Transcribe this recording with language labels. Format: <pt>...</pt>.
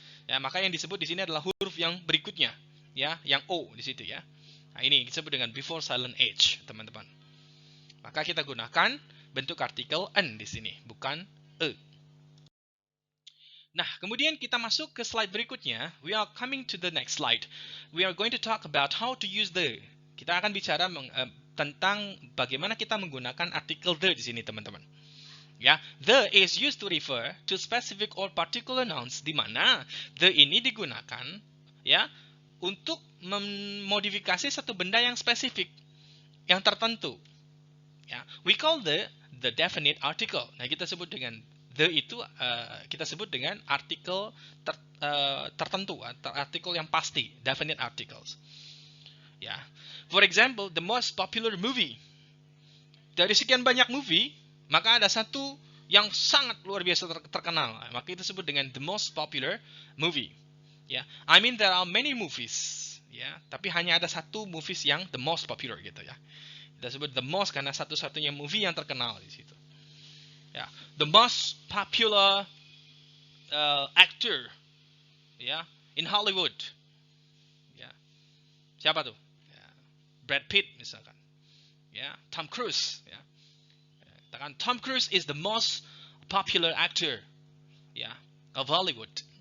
<id>Ya, maka yang disebut di sini adalah huruf yang berikutnya, ya, yang o di situ ya. Nah, ini disebut dengan before silent h, teman-teman. Maka kita gunakan bentuk artikel an di sini, bukan e. Nah, kemudian kita masuk ke slide berikutnya.</id> <en>We are coming to the next slide. We are going to talk about how to use the.</en> <id>Kita akan bicara tentang bagaimana kita menggunakan artikel the di sini, teman-teman. Ya,</id> <en>the is used to refer to specific or particular nouns,</en> <id>di mana the ini digunakan ya untuk memodifikasi satu benda yang spesifik, yang tertentu.</id> <en>Ya, we call the definite article.</en> <id>Nah, kita sebut dengan the itu kita sebut dengan artikel tertentu, artikel yang pasti, definite articles. Ya.</id> <en>For example, the most popular movie.</en> <id>Dari sekian banyak movie, maka ada satu yang sangat luar biasa terkenal. Maka itu disebut dengan the most popular movie.</id> <en>Ya, I mean there are many movies.</en> <id>Ya, tapi hanya ada satu movies yang the most popular gitu ya. Kita sebut the most karena satu-satunya movie yang terkenal di situ.</id> <en>Ya, the most popular actor, ya, in Hollywood.</en> <id>Ya, siapa tuh? Brad Pitt misalkan, ya, Tom Cruise, ya.</id> <en>Katakan Tom Cruise is the most popular actor, ya, of Hollywood.</en>